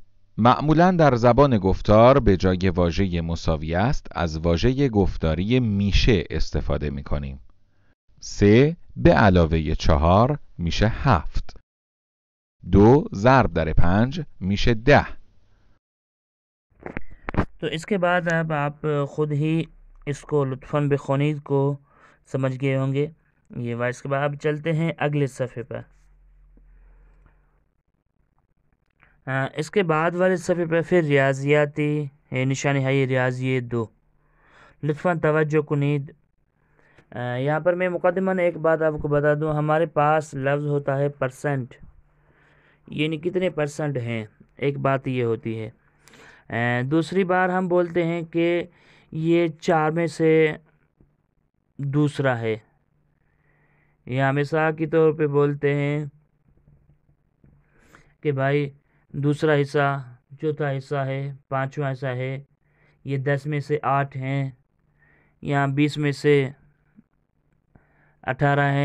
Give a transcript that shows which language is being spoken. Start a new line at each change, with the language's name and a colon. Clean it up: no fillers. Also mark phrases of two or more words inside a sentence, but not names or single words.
Persian: معمولاً در زبان گفتار به جای واژه مساوی است از واژه گفتاری میشه استفاده می کنیم. 3 به علاوه 4 میشه 7. 2 ضرب در 5 میشه 10.
Urdu: تو اس کے بعد اب آپ خود ہی اس کو
Persian: لطفاً بخونید
Urdu: کو سمجھ گئے ہوں گے. یہ وائس کے بعد اب چلتے ہیں اگلے صفحے پر. اس کے بعد والے صفحے پہ پھر ریاضیاتی نشانی ہے، یہ ریاضی 2.
Persian: لطفاً توجہ کنید.
Urdu: یہاں پر میں مقدماً ایک بات آپ کو بتا دوں، ہمارے پاس لفظ ہوتا ہے پرسنٹ، یعنی کتنے پرسنٹ ہیں، ایک بات یہ ہوتی ہے. دوسری بار ہم بولتے ہیں کہ یہ 4 میں سے دوسرا ہے، یا مثال کے طور پہ بولتے ہیں کہ بھائی دوسرا حصہ، چوتھا حصہ ہے، 5واں حصہ ہے، یہ 10 میں سے 8 ہیں، یا 20 میں سے 18 ہیں.